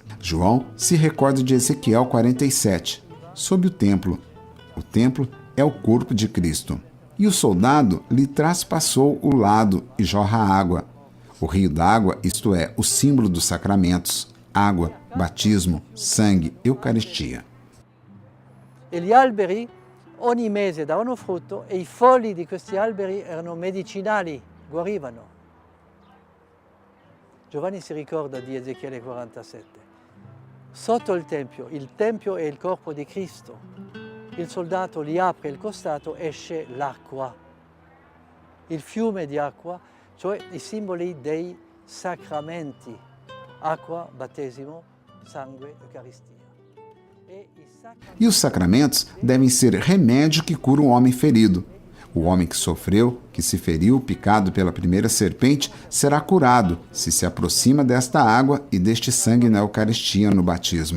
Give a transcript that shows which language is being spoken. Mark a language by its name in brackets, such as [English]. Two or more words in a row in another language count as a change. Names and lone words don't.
[Portuguese] João se recorda de Ezequiel 47, sob o templo. O templo é o corpo de Cristo. E o soldado lhe traspassou o lado e jorra água. O rio d'água, isto é, o símbolo dos sacramentos, água, batismo, sangue, Eucaristia. [Italian] E gli alberi ogni mese davano frutto e i fogli di questi alberi erano medicinali, guarivano. Giovanni si ricorda di Ezechiele 47. Sotto il tempio è il corpo di Cristo. Il soldato gli apre il costato, esce l'acqua. Il fiume di acqua, cioè i simboli dei sacramenti. Acqua, battesimo, sangue, Eucaristia. [Portuguese] E os sacramentos devem ser remédio que cura o homem ferido. O homem que sofreu, que se feriu, picado pela primeira serpente, será curado se se aproxima desta água e deste sangue na Eucaristia, no batismo.